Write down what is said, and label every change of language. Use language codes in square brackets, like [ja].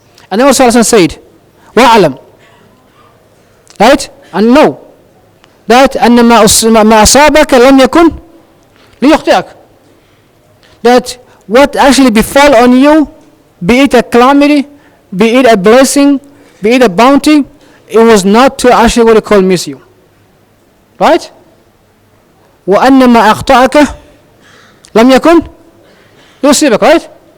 [en] And then also said, [ar] وَعَلَمْ. [en] Right? And know that [ar] أَنَّ مَا أَصَابَكَ لَمْ يَكُنْ لِيُخْطِئَكَ. [en] That what actually befall on you, be it a calamity, be it a blessing, be it a bounty, it was not to actually what they call miss you. Right? [ar] وَأَنَّ مَا أَخْطَأَكَ لَمْ يَكُنْ يُصِيبَكَ. Right?